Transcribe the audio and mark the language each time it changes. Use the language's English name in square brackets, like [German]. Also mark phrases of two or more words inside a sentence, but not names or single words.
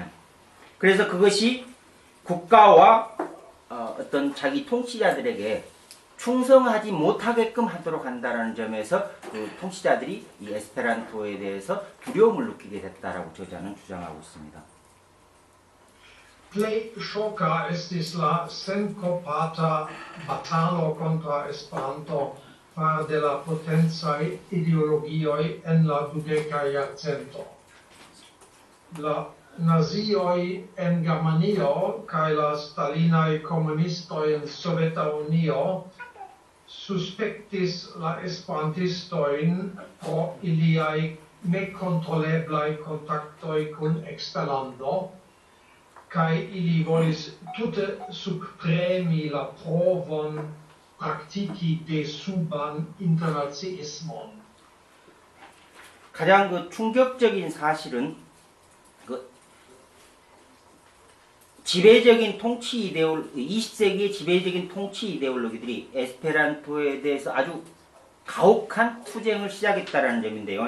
[Korean] 그래서 그것이 국가와 어떤 자기 통치자들에게 충성하지 못하게끔 하도록 한다는 점에서 그 통치자들이 이 에스페란토에 대해서 두려움을 느끼게 됐다라고 저자는 주장하고 있습니다. [Esperanto] Plej ŝoka estis la senkopata batalo kontraŭ Esperanto fare de la potencaj ideologioj en la dudeka jarcento. La nazioj en Germanio kaj la stalinaj komunistoj en Soveta Unio suspektis la esperantistojn pro iliaj nekontroleblaj kontaktoj kun eksterlando, kaj ili volis tute subpremi la provon praktiki desuban internaciismon. [Korean] 가장 그 충격적인 사실은 그 지배적인 통치 이데올 20세기의 지배적인 통치 이데올로기들이 에스페란토에 대해서 아주 가혹한 투쟁을 시작했다라는 점인데요.